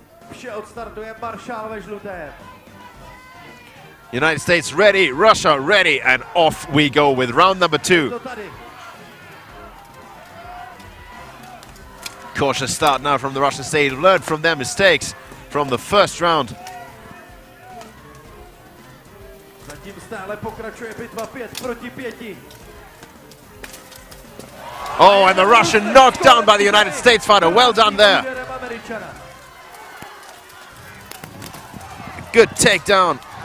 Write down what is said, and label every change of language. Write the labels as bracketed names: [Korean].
[Czech] Vše odstartuje maršál ve žluté. [English] United States ready, Russia ready, and off we go with round number 2. Cautious start now from the Russian state. Learned from their mistakes from the first round. [Czech] Zatím stále pokračuje bitva 5 proti 5. [English] Oh, and the Russian knocked down by the United States fighter. Well done there. Good takedown.